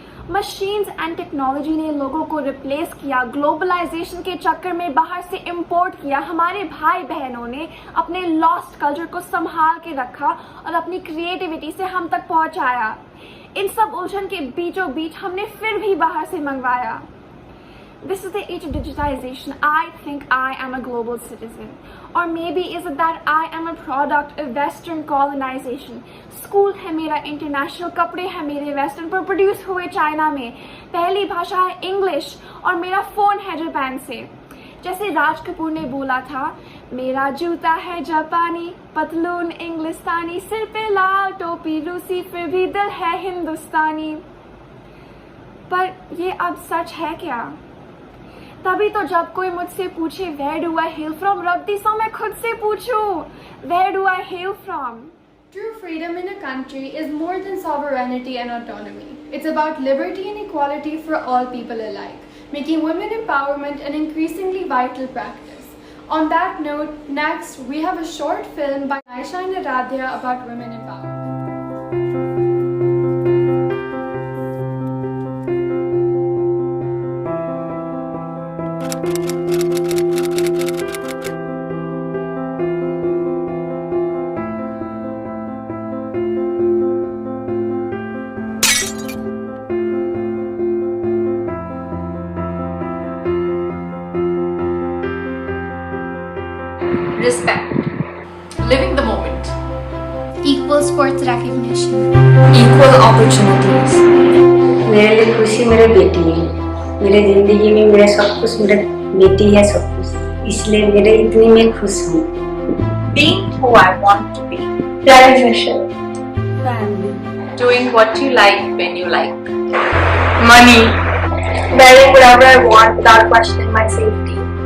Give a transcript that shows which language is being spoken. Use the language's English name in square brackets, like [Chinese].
[Hindi] Machines and technology ने लोगों को रिप्लेस किया, ग्लोबलाइजेशन के चक्कर में बाहर से इंपोर्ट किया। हमारे भाई बहनों ने अपने लॉस्ट कल्चर को संभाल के रखा और अपनी क्रिएटिविटी से हम तक पहुंचाया। इन सब उलझन के बीचों बीच हमने फिर भी बाहर से मंगवाया। [English] This is the age of digitization. I think I am a global citizen. Or maybe is it that I am a product of Western colonization. [Hindi] School है मेरा इंटरनेशनल, कपड़े हैं मेरे वेस्टर्न पर प्रोड्यूस हुए चाइना में, पहली भाषा है इंग्लिश और मेरा फ़ोन है जापान से। जैसे राज कपूर ने बोला था, मेरा जूता है जापानी, पतलून इंग्लिस्तानी, सिर पे लाल टोपी रूसी, फिर भी दिल है हिंदुस्तानी। पर ये अब सच है क्या? तभी तो जब कोई मुझसे पूछे [English] where do I hail from, [Hindi] रब्दी सो मैं खुद से पूछूं where do I hello from. [English] True freedom in a country is more than sovereignty and autonomy. It's about liberty and equality for all people alike, making women empowerment an increasingly vital practice. On that note, next we have a short film by Aisha and Aradhya about women empowerment. Respect. Living the moment. Equal sports recognition. Equal opportunities. [Hindi] मेरे लिए खुशी मेरे बेटी है। मेरे जिंदगी में मेरा सब कुछ मेरे बेटी है सब कुछ, इसलिए मेरे इतनी मैं खुश हूँ। [English] Being who I want to be. Realization. Doing what you like when you like. Money. Wearing whatever I want without questioning my safety.